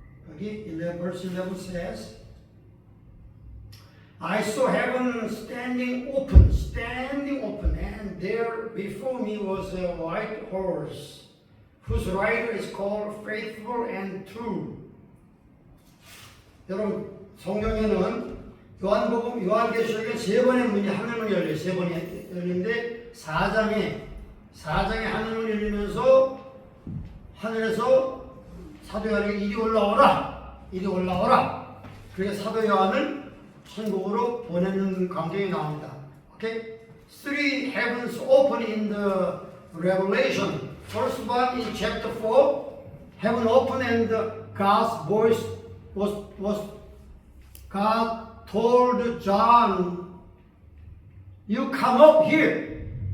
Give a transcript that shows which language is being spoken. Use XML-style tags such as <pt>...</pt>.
<en>여기 11, verse 11 says, I saw heaven standing open, and there before me was a white horse, whose rider is called Faithful and True.</en> <ko>여러분, 성경에는 요한계시록에 세 번의 문이 하늘문이 열려요. 세 번이 열리는데 4장에 하늘문이 열리면서 하늘에서 사도 요한에게 이리 올라오라. 그래서 사도 요한을 천국으로 보내는 광경이 나옵니다.</ko> <en>오케이? Three heavens open in the Revelation. First one in chapter 4, heaven opened and God's voice was God told John, you come up here.</en>